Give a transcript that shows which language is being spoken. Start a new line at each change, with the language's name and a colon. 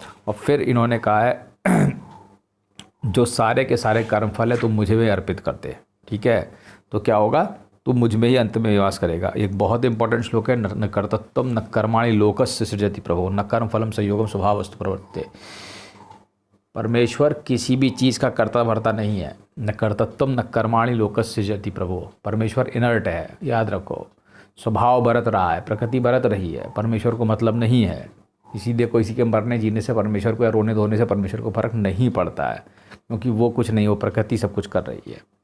Hindi: और फिर इन्होंने कहा है जो सारे के सारे कर्मफल है तुम मुझे में अर्पित करते। ठीक है। तो क्या होगा, तू मुझ में ही अंत में निवास करेगा। एक बहुत इंपॉर्टेंट श्लोक है,
Sanskrit: न कर्तत्वम न कर्माणि लोकस्य सृजति प्रभो न कर्म फलम संयोगम स्वभावस्तु प्रवर्तते।
Hindi: परमेश्वर किसी भी चीज़ का कर्ता भरता नहीं है।
Sanskrit: न कर्तत्वम न कर्माणि लोकस्य सृजति प्रभो।
Hindi: परमेश्वर इनर्ट है, याद रखो। स्वभाव बरत रहा है, प्रकृति बरत रही है, परमेश्वर को मतलब नहीं है। इसीलिए किसी के मरने जीने से परमेश्वर को या रोने धोने से परमेश्वर को फर्क नहीं पड़ता है, क्योंकि वो कुछ नहीं, वो प्रकृति सब कुछ कर रही है।